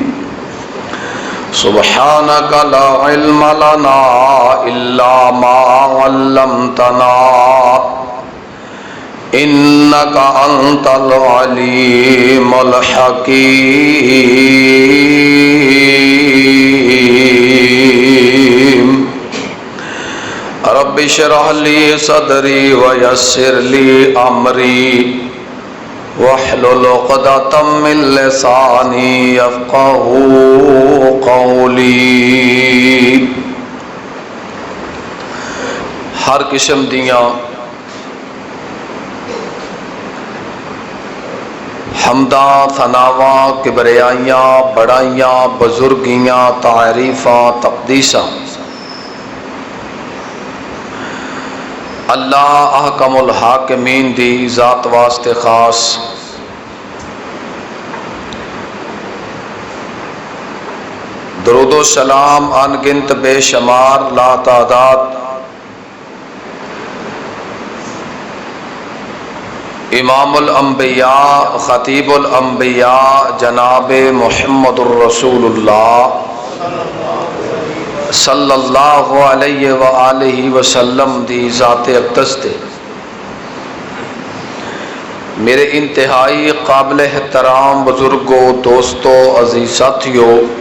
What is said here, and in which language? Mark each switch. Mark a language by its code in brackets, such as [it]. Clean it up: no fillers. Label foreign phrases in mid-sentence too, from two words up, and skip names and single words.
[ar] سبحانك لا علم لنا إلا ما علمتنا إنك أنت العليم الحكيم. رب اشرح لي صدري ويسر لي أمري واحلل عقدة من لساني يفقهوا قولي. [pa] ہر قسم دیاں حمداں ثناواں کبریائیاں بڑائیاں بزرگیاں تعریفاں تقدیساں اللہ احکم الحاکمین دی ذات واسطے خاص. درود و سلام ان گنت بے شمار لا تعداد امام الانبیاء خطیب الانبیاء جناب محمد الرسول اللہ [ar] صلی اللہ علیہ وآلہ وسلم [pa] دی ذات اقدس دے [ur] میرے انتہائی قابل محترام بزرگوں، دوستوں، عزیز ساتھیوں